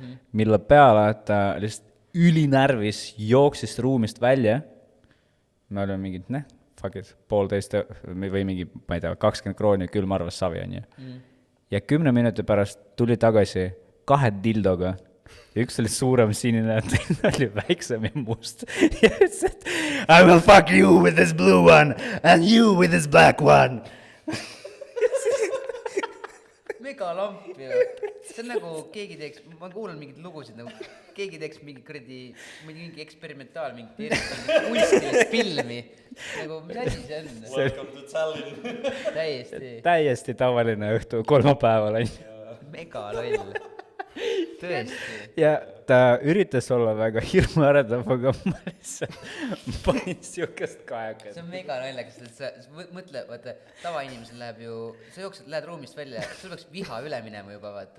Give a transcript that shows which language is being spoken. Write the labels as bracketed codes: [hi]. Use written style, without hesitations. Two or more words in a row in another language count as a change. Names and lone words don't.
[et] Mille peale ta lihtsalt ülinärvis jooksis ruumist välja. Me olime mingid, [en] fuck it, [et] 1,5 või mingi, ma ei tea, 20 krooni külmarvas savi, on ju. Ja 10 minuti pärast tuli tagasi 2 dildoga ja üks oli suurem sinine ja teine oli väiksem ja must. Ja ütles, et [en] I will fuck you with this blue one and you with this black one. [et] megalamp ju. See on nagu keegi teeks, ma kuulan mingeid lugusid, nagu keegi teeks mingi kuradi, mingi eksperimentaal, mingi kunstilist filmi. Nagu, mis asi see on? [en] Welcome to Tallinn. [et] Täiesti tavaline õhtu kolmapäeval, on ju. megaloll. Tõesti. Ja ta üritas olla väga hirmuäratav, aga ma lihtsalt panin siukest kajakat. See on meganaljakas, et sa mõtle, vaata, tavainimesel läheb ju, sa jooksed, lähed ruumist välja, sul peaks viha üle minema juba, vaata.